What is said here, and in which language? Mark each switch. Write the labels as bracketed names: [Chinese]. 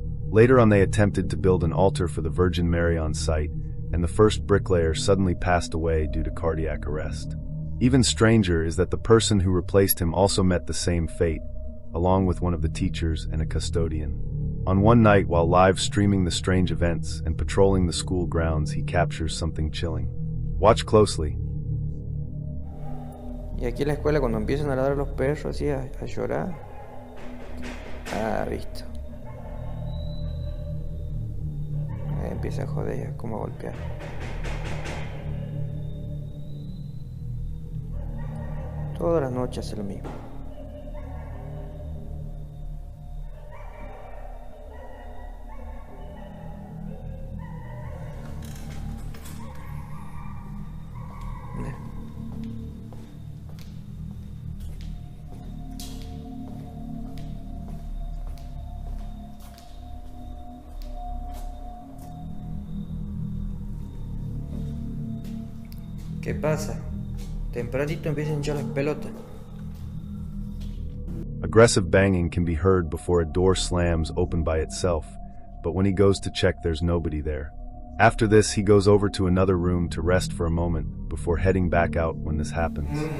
[English] Later on, they attempted to build an altar for the Virgin Mary on site, and the first bricklayer suddenly passed away due to cardiac arrest. Even stranger is that the person who replaced him also met the same fate, along with one of the teachers and a custodian. On one night, while live streaming the strange events and patrolling the school grounds, he captures something chilling. Watch closely. [Spanish] Y aquí en la escuela cuando empiezan a ladrar los perros así a llorar. Ah, visto. Ahí empieza a joder, como a golpear. Todas las noches hace lo mismo. ¿Qué pasa? Tempranito empiezan a hinchar las pelotas. [English] Aggressive banging can be heard before a door slams open by itself, but when he goes to check, there's nobody there. After this, he goes over to another room to rest for a moment before heading back out when this happens.